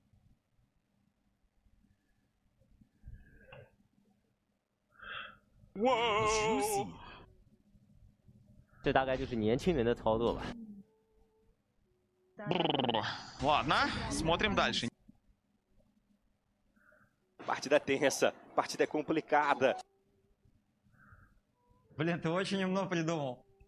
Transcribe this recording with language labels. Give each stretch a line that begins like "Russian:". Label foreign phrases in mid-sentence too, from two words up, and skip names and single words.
Chinese: Wow! 这大概就是年轻人的操作吧。
Russian: Ладно, смотрим дальше.
Spanish: Partida tensa, partida complicada.
Russian: Блин, ты очень умно придумал.